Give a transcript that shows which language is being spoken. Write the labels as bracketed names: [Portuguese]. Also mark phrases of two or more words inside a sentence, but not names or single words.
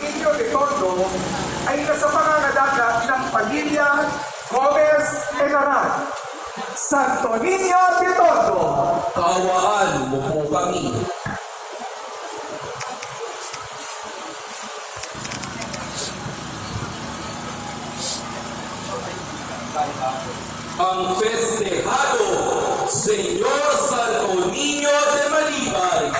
[Filipino] Niño de Tondo ay nasa pangangalaga ng pamilya Gomez Enaran. Santo Niño de Tondo, Kaawaan mo po kami. Ang festejado, Señor Santo Niño de Malibay.